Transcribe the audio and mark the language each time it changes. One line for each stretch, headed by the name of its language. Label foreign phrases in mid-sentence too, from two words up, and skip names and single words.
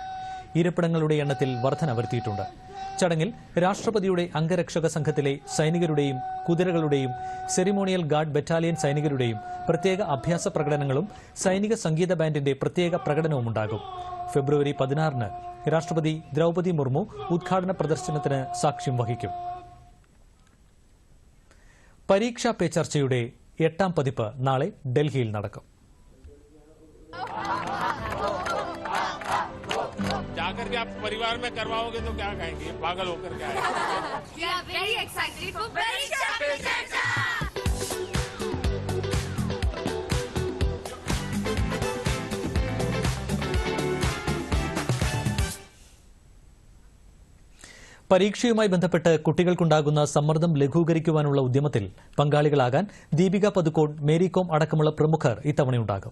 Malayalam: ഇരിപ്പിടങ്ങളുടെ എണ്ണത്തിൽ വർധന വരുത്തിയിട്ടുണ്ട്. ചടങ്ങിൽ രാഷ്ട്രപതിയുടെ അംഗരക്ഷക സംഘത്തിലെ സൈനികരുടെയും കുതിരകളുടെയും സെറിമോണിയൽ ഗാർഡ് ബറ്റാലിയൻ സൈനികരുടെയും പ്രത്യേക അഭ്യാസ പ്രകടനങ്ങളും സൈനിക സംഗീത ബാൻഡിന്റെ പ്രത്യേക പ്രകടനവുമുണ്ടാകും. ഫെബ്രുവരി 16-ന് രാഷ്ട്രപതി ദ്രൌപദി മുർമു ഉദ്ഘാടന പ്രദർശനത്തിന് സാക്ഷ്യം വഹിക്കും. പരീക്ഷാ പേ ചർച്ചയുടെ 8ാം പതിപ്പ് നാളെ ഡൽഹിയിൽ നടക്കും.
Hindi: जाकर के आप परिवार में करवाओगे तो क्या कहेंगे, पागल होकर क्या
Malayalam: പരീക്ഷയുമായി ബന്ധപ്പെട്ട് കുട്ടികൾക്കുണ്ടാകുന്ന സമ്മർദ്ദം ലഘൂകരിക്കുവാനുള്ള ഉദ്യമത്തിൽ പങ്കാളികളാകാൻ ദീപിക പദുക്കോൺ, മേരി കോം അടക്കമുള്ള പ്രമുഖർ ഇത്തവണയുണ്ടാകും.